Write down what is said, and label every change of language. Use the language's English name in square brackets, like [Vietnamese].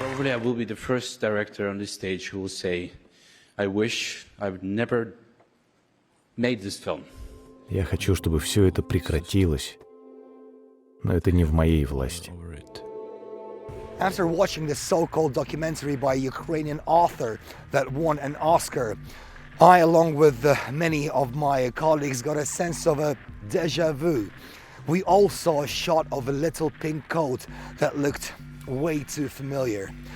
[English] Probably I will be the first director on this stage who will say, I wish I would never made this film. [Russian] Я хочу, чтобы все это прекратилось, но это не в моей власти. [English] After watching the so-called documentary by a Ukrainian author that won an Oscar, I, along with many of my colleagues, got a sense of a déjà vu. We all saw a shot of a little pink coat that looked way too familiar.